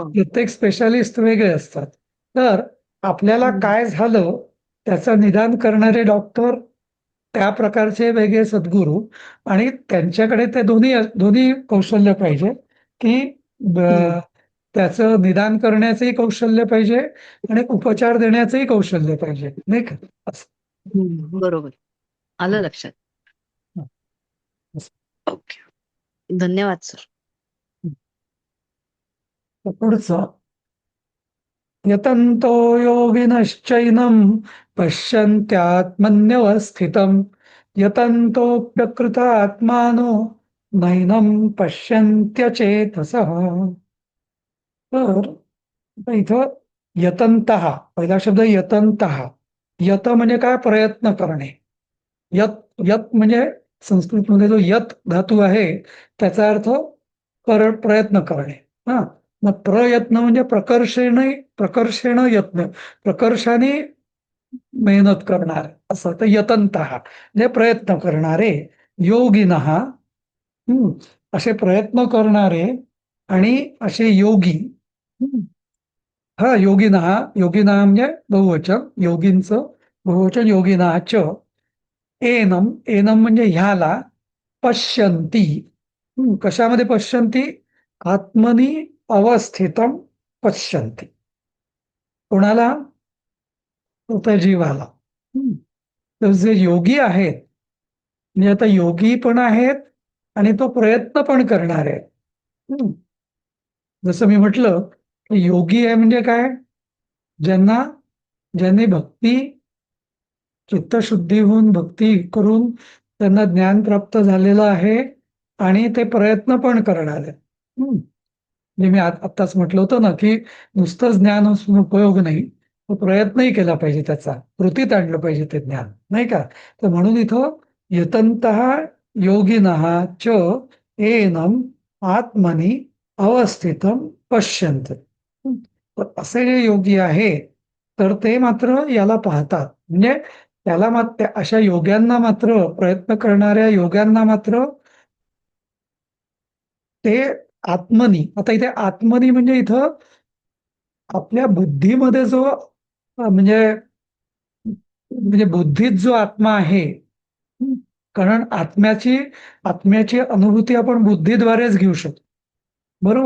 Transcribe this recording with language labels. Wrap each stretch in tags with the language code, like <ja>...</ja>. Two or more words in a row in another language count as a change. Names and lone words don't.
<mr>प्रत्येक स्पेशालिस्ट वेगळे असतात. तर आपल्याला काय झालं त्याचं निदान करणारे डॉक्टर, त्या प्रकारचे वेगळे सद्गुरू, आणि त्यांच्याकडे ते दोन्ही दोन्ही कौशल्य पाहिजे, की त्याचं निदान करण्याचंही कौशल्य पाहिजे आणि उपचार देण्याचंही कौशल्य पाहिजे, नाही का. असं. बरोबर. आलं लक्षात. असं. ओके. धन्यवाद सर. पुढचं,</mr> <sa>यतन्तो योगिनश्चैनं पश्यन्त्यात्मन्यवस्थितं यतन्तोऽप्यकृतात्मानो नैनं पश्यन्त्यचेतसः.</sa> <mr>तर आता इथं यतन्तः, पहिला शब्द यतन्तः. यत म्हणजे काय, प्रयत्न करणे. यत यत म्हणजे संस्कृतमध्ये जो यत धातू आहे त्याचा अर्थ प्रयत्न करणे. हा, मग प्रयत्न म्हणजे प्रकर्षेण यत्न, प्रकर्षाने मेहनत करणार, असं. तर यतन्तः म्हणजे प्रयत्न करणारे, योगिनः, असे प्रयत्न करणारे आणि असे योगी. योगिनः, योगिनः म्हणजे बहुवचन, योगींचं बहुवचन योगिनाच. एनम, एनम म्हणजे ह्याला, पश्यन्ति, कशामध्ये पश्यन्ति,</mr> <sa>आत्मनी अवस्थितम पश्यन्ति.</sa> <mr>कोणाला, त्या जीवाला. तर जे योगी आहेत, म्हणजे आता योगी पण आहेत आणि तो प्रयत्न पण करणार आहे. जसं मी म्हटलं की योगी आहे म्हणजे काय, ज्यांनी भक्ती, चित्तशुद्धी होऊन भक्ती करून त्यांना ज्ञान प्राप्त झालेलं आहे आणि ते प्रयत्न पण करणार आहेत. म्हणजे मी आत्ताच म्हटलं होतं ना की नुसतं ज्ञान असून उपयोग नाही, तो प्रयत्नही केला पाहिजे, त्याचा कृतीत आणलं पाहिजे ते ज्ञान, नाही का? तर म्हणून इथं</mr> <sa>यतन्तः योगिनः च एनम आत्मनि अवस्थितम पश्यन्त.</sa> <mr>तर असे जे योगी आहेत तर ते मात्र याला पाहतात. म्हणजे त्याला मात्र अशा योग्यांना मात्र, प्रयत्न करणाऱ्या योग्यांना मात्र ते आत्मनी, आता इथे आत्मनी म्हणजे इथं आपल्या बुद्धीमध्ये जो म्हणजे म्हणजे बुद्धीत जो आत्मा आहे, हं, कारण आत्म्याची अनुभूती आपण बुद्धीद्वारेच घेऊ शकतो, बरोबर?</mr>